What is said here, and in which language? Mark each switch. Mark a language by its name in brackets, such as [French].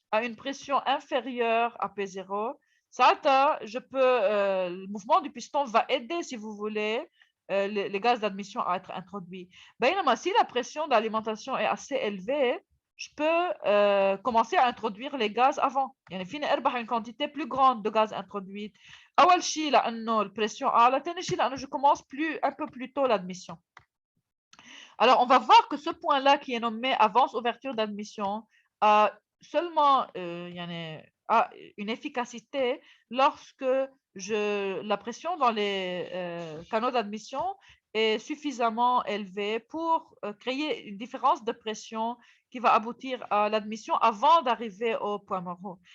[French] à une pression inférieure à P0, ça, le mouvement du piston va aider, si vous voulez, les gaz d'admission à être introduits. Si la pression d'alimentation est assez élevée, je peux commencer à introduire les gaz avant. [Arabic] يعني فيني اربح [French] une quantité plus grande de gaz introduite. [Arabic] أول شيء لأنه البريسيون أعلى، ثاني شيء لأنه [French] je commence un peu plus tôt l'admission. Alors, on va voir que ce point-là qui est nommé avance ouverture d'admission a seulement a une efficacité lorsque la pression dans les canaux d'admission est suffisamment élevée pour créer une différence de pression qui va aboutir à l'admission avant d'arriver au point mort.